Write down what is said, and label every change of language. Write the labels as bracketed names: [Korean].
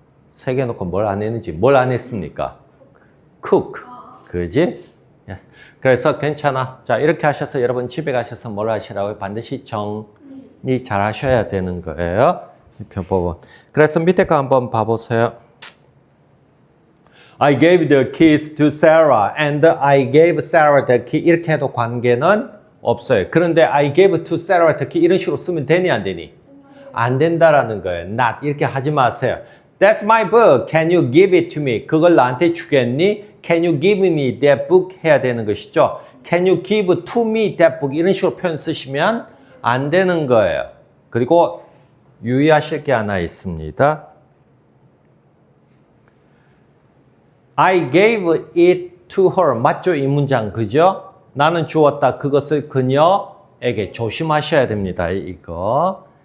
[Korean] 세 개 놓고 뭘 안 했는지, 뭘 안 했습니까? cook. 그지? Yes. 그래서 괜찮아. 자, 이렇게 하셔서 여러분 집에 가셔서 뭘 하시라고요? 반드시 정리 잘 하셔야 되는 거예요. 이 편법은. 그래서 밑에 거 한번 봐보세요. [English] I gave the keys to Sarah and I gave Sarah the key. [Korean] 이렇게 해도 관계는 없어요. 그런데 [English] I gave to Sarah the key [Korean] 이런 식으로 쓰면 되니 안 되니? 안 된다라는 거예요. Not 이렇게 하지 마세요. [English] That's my book. Can you give it to me? [Korean] 그걸 나한테 주겠니? [English] Can you give me that book? [Korean] 해야 되는 것이죠. [English] Can you give to me that book? [Korean] 이런 식으로 표현 쓰시면 안 되는 거예요. 그리고 유의하실 게 하나 있습니다. [English] I gave it to her. [Korean] 맞죠? 이 문장. 그죠? 나는 주었다. 그것을 그녀에게. 조심하셔야 됩니다. 이거.